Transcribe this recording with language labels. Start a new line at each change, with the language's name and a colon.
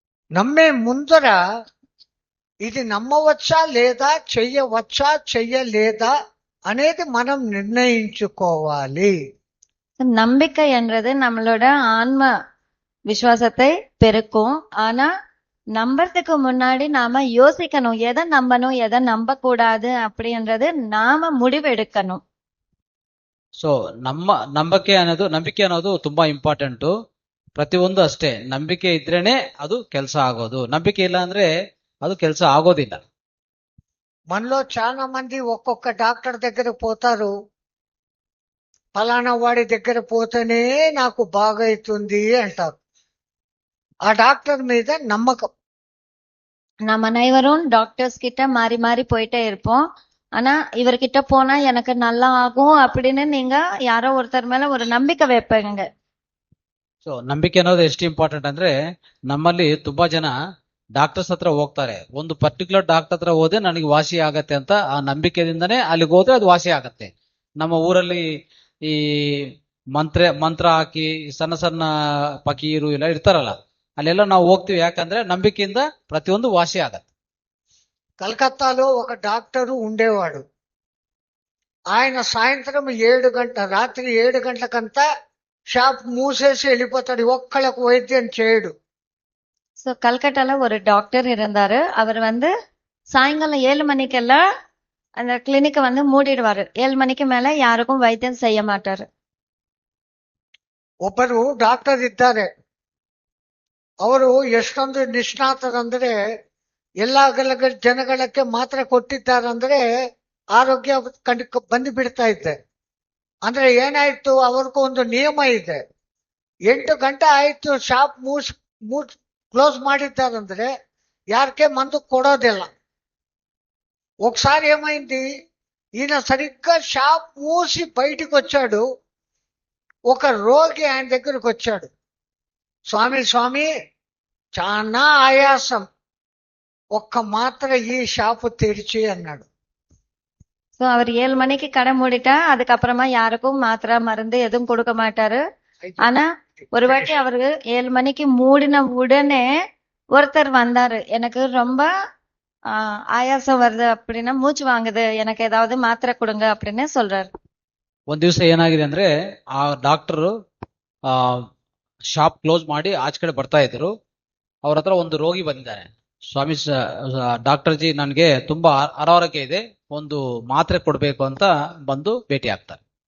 Telugu: నమ్మే ముందర ఇది నమ్మవచ్చా లేదా, చెయ్యవచ్చా చెయ్యలేదా అనేది మనం నిర్ణయించుకోవాలి.
Tamil: நம்பிக்கை என்றது நம்மளோட ஆன்ம விசுவாசத்தை பெருக்கும். ஆனா நம்புறதுக்கு முன்னாடி நாம யோசிக்கணும், எதை நம்பணும் எதை நம்ப கூடாது அப்படின்றது நாம முடிவெடுக்கணும்.
Kannada: ಸೊ ನಂಬಿಕೆ ಅನ್ನೋದು ತುಂಬಾ ಇಂಪಾರ್ಟೆಂಟು. ಪ್ರತಿಯೊಂದು ಅಷ್ಟೇ, ನಂಬಿಕೆ ಇದ್ರೇನೆ ಅದು ಕೆಲಸ ಆಗೋದು, ನಂಬಿಕೆ ಇಲ್ಲ ಅಂದ್ರೆ ಅದು ಕೆಲಸ ಆಗೋದಿಲ್ಲ.
Telugu: మనలో చాలా మంది ఒక్కొక్క డాక్టర్ దగ్గర పోతారు, ఫలానా వాడి దగ్గర పోతేనే నాకు బాగైతుంది అంటారు. ఆ డాక్టర్ మీద నమ్మకం.
Tamil: நம்ம அனைவரும் டாக்டர்ஸ் கிட்ட மாறி மாறி போயிட்டே இருப்போம். ஆனா இவர்கிட்ட போனா எனக்கு நல்லா ஆகும் அப்படின்னு நீங்க யாரோ ஒருத்தர் மேல ஒரு நம்பிக்கை வைப்பீங்க.
Kannada: ಸೊ ನಂಬಿಕೆ ಅನ್ನೋದು ಎಷ್ಟು ಇಂಪಾರ್ಟೆಂಟ್ ಅಂದ್ರೆ ನಮ್ಮಲ್ಲಿ ತುಂಬಾ ಜನ ಡಾಕ್ಟರ್ಸ್ ಹತ್ರ ಹೋಗ್ತಾರೆ, ಒಂದು ಪರ್ಟಿಕ್ಯುಲರ್ ಡಾಕ್ಟರ್ ಹತ್ರ ಹೋದ್ರೆ ನನಗೆ ವಾಸಿ ಆಗತ್ತೆ ಅಂತ ಆ ನಂಬಿಕೆದಿಂದನೇ ಅಲ್ಲಿಗೆ ಹೋದ್ರೆ ಅದು ವಾಸಿ ಆಗತ್ತೆ. ನಮ್ಮ ಊರಲ್ಲಿ ಈ ಮಂತ್ರ ಹಾಕಿ ಸಣ್ಣ ಸಣ್ಣ ಫಕೀರು ಎಲ್ಲ ಇರ್ತಾರಲ್ಲ, ಅಲ್ಲೆಲ್ಲ ನಾವು ಹೋಗ್ತೀವಿ. ಯಾಕಂದ್ರೆ ನಂಬಿಕೆಯಿಂದ ప్రతియొందు వాసి ಆಗತ್ತೆ.
Telugu: కలకత్తాలో ఒక డాక్టరు ఉండేవాడు. ఆయన సాయంత్రం 7 గంటల రాత్రి 7 గంటలకంతా షాప్ మూసేసి వెళ్ళిపోతాడు. ఒక్కళ్ళకు వైద్యం చేయడు.
Tamil: சோ கல்கட்டால ஒரு டாக்டர் இருந்தாரு. அவர் சாயங்காலம் 7 மணிக்கெல்லாம் அந்த கிளினிக்க மூடிடுவாரு. 7 மணிக்கு மேல ಯಾರಿಗೂ ವೈದ್ಯಂ செய்ய மாட்டாரு.
Kannada: ಒಬ್ಬರು ಡಾಕ್ಟರ್ ಇದ್ದಾರೆ. ಅವರು ಎಷ್ಟೊಂದು ನಿಷ್ಣಾತರಂದ್ರೆ ಎಲ್ಲ ಜನಗಳಕ್ಕೆ ಮಾತ್ರ ಕೊಟ್ಟಿದ್ದಾರಂದ್ರೆ ಆರೋಗ್ಯ ಬಂದು ಬಿಡ್ತಾ ಇದೆ. ಅಂದ್ರೆ ಏನಾಯ್ತು, ಅವ್ರಿಗೂ ಒಂದು ನಿಯಮ ಇದೆ. 8 ಗಂಟೆ ಆಯ್ತು ಶಾಪ್ క్లోజ్ ಮಾಡಿದ್ದಾరంದ್ರೆ యారికే మందు కొడోదిల్ల.
Telugu: ఒకసారి ఏమైంది, ఈయన సరిగ్గా షాప్ మూసి బయటికి వచ్చాడు. ఒక రోగి ఆయన దగ్గరకు వచ్చాడు. స్వామి చాలా ఆయాసం, ఒక్క మాత్ర ఈ షాపు తెరిచి అన్నాడు.
Tamil: சோ அவர் 7 மணிக்கு கடை மூடிட்டா அதுக்கப்புறமா யாருக்கும் மாத்திரை மருந்து எதுவும் கொடுக்க மாட்டாரு. ஆனா ஒரு வாட்டி அவரு 7 மணிக்கு மூடின உடனே ஒருத்தர் வந்தாரு. எனக்கு ரொம்ப ஆயாசம் வருது அப்படின்னா, மூச்சு வாங்குது, எனக்கு ஏதாவது மாத்திரை கொடுங்க அப்படின்னு சொல்றாரு.
Kannada: ಒಂದ್ ದಿವಸ ಏನಾಗಿದೆ ಅಂದ್ರೆ ಆ ಡಾಕ್ಟರ್ ಶಾಪ್ ಕ್ಲೋಸ್ ಮಾಡಿ ಆಚೆ ಕಡೆ ಬರ್ತಾ ಇದ್ರು. ಅವ್ರ ಹತ್ರ ಒಂದು ರೋಗಿ ಬಂದಿದ್ದಾನೆ. ಸ್ವಾಮಿ ಡಾಕ್ಟರ್ ಜಿ, ನನ್ಗೆ ತುಂಬಾ ಅನಾರೋಗ್ಯ ಇದೆ, ಒಂದು ಮಾತ್ರೆ ಕೊಡ್ಬೇಕು ಅಂತ ಬಂದು ಭೇಟಿ ಆಗ್ತಾರೆ.